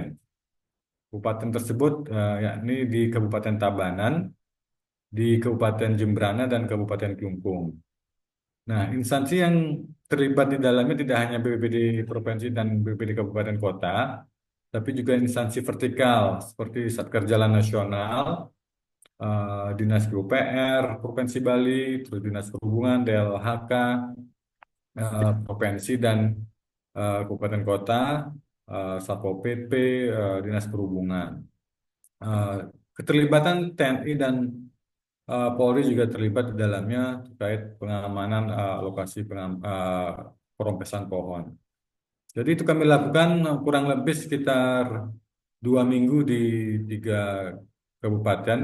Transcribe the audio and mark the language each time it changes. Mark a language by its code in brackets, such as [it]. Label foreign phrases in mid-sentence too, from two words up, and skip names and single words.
[id] Kabupaten tersebut yakni di Kabupaten Tabanan, di Kabupaten Jembrana, dan Kabupaten Klungkung. Nah, instansi yang terlibat di dalamnya tidak hanya BPBD Provinsi dan BPBD Kabupaten Kota, tapi juga instansi vertikal seperti Satker Jalan Nasional, Dinas PUPR Provinsi Bali, terus Dinas Perhubungan, DLHK, Provinsi dan Kabupaten Kota, Satpol PP, Dinas Perhubungan. Keterlibatan TNI dan Polri juga terlibat di dalamnya terkait pengamanan lokasi perompesan pohon. Jadi itu kami lakukan kurang lebih sekitar 2 minggu di 3 kabupaten.